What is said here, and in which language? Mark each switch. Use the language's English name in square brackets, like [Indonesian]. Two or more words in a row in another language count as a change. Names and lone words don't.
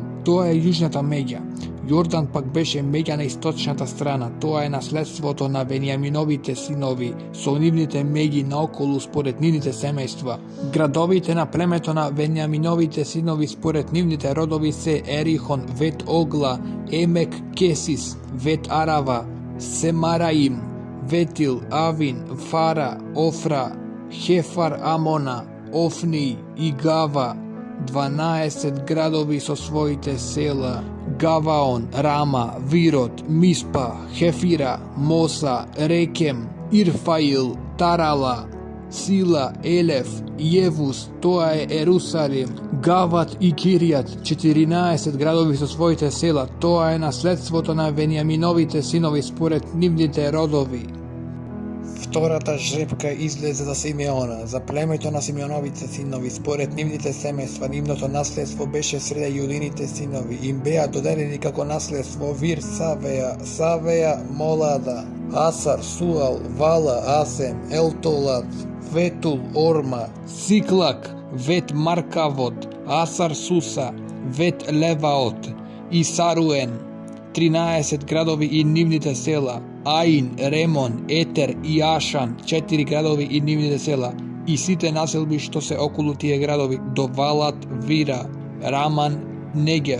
[Macedonian] Тоа е јужната меѓа. Јордан пак беше меѓа на источната страна. Тоа е наследството на Венијаминовите синови со нивните меѓи наоколу според нивните семејства. Градовите на племето на Венијаминовите синови според нивните родови се Ерихон, Вет Огла, Емек Кесис, Вет Арава, Семараим, Ветил, Авин, Фара, Офра, Хефар Амона, Офни и Гава, 12 градови со своите села: Гаваон, Рама, Вирот, Миспа, Хефира, Моса, Рекем, Ирфаил, Тарала, Сила, Елеф, Јевус, тоа е Ерусалим, Гават и Киријат, 14 градови со своите села. Тоа е наследството на Венијаминовите синови според нивните родови. Втората жребка излезе за Симеона, за племето на Симеоновите синови, според нивните семејства. Нивното наследство беше среде јудините синови. Им беа доделени како наследство Вир, Савеја, Молада, Асар, Суал, Вала, Асем, Елтолад, Ветул, Орма, Сиклак, Вет Маркавот, Асар Суса, Вет Леваот и Саруен, 13 градови и нивните села, Аин, Ремон, Етер и Ашан, 4 градови и нивните села, и сите населби што се околу тие градови, до Валат, Вира, Раман, Негев.